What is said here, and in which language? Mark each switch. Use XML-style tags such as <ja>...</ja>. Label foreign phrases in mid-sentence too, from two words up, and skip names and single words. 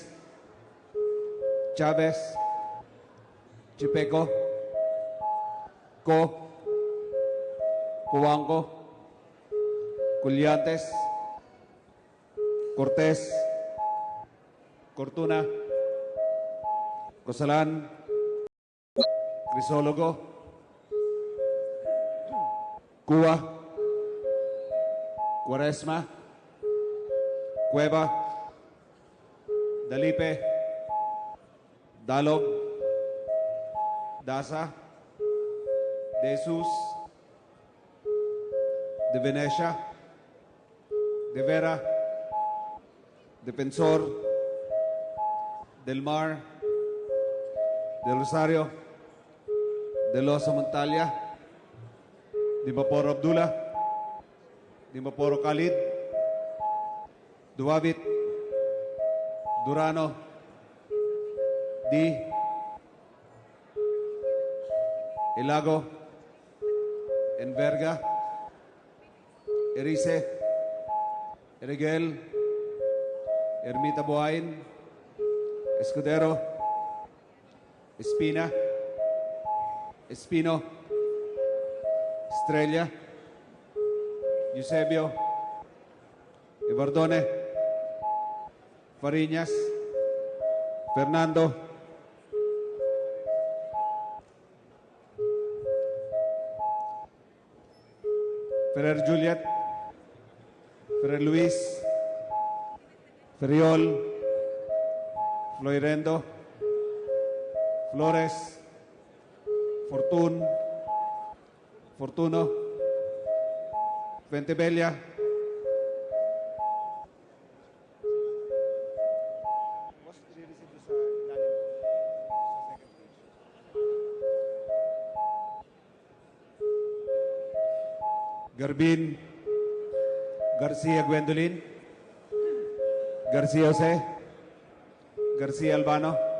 <en>Chavez, Chipeco, Cuanco, Culliantes, Cortés, Cortuna, Cosalan, Crisólogo, Cuba, Cuaresma, Cueva, Dalipe, Dalog, Daza, De Jesus, De Venecia, De Vera, Defensor, Del Mar, Del Rosario, De Losa Montalia, Di Maporo Abdullah, Di Maporo Khalid, Duwabit, Durano, Di, Ilago, Enverga, Erice, Erigel, Ermita Buhain, Escudero, Espina, Espino, Estrella, Eusebio, Ibardone, Fariñas, Fernando, Ferrer Juliet, Ferrer Luis, Ferriol, Floirendo, Flores, Fortuno, Ventebella, Garbin, Garcia Gwendolyn, Garcia Jose, Garcia Albano,</en>